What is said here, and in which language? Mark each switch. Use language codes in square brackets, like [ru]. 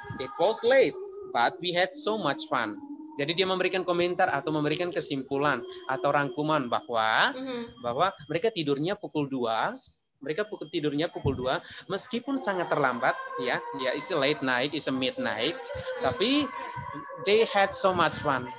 [en] It was late, but we had so much fun. [id] Jadi dia memberikan komentar atau memberikan kesimpulan atau rangkuman bahwa mereka tidurnya pukul 2. Mereka tidurnya pukul 2 meskipun sangat terlambat ya [en] it's a late night, it's a midnight, [id] tapi [en] they had so much fun.